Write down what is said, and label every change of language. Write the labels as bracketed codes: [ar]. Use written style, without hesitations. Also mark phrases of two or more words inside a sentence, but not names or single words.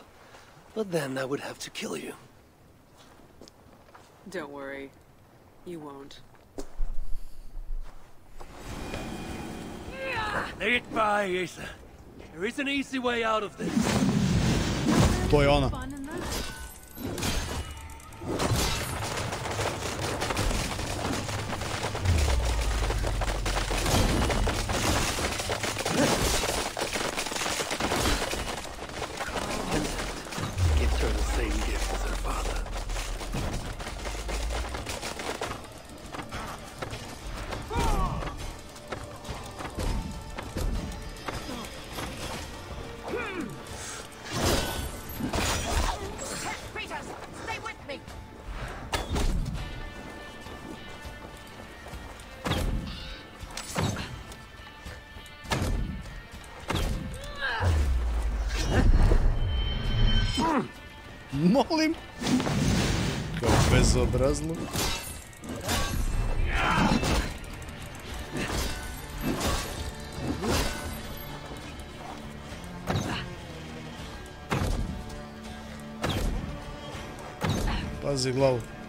[en] But then I would have to kill you. Don't worry. You won't. Lay it by, Asa. There is an easy way out of this. [sr] To je ona. [en] Gives her the same gift as her father. Stay with me! [sr] Molim. Kao bezobrazno. Pazi glavu.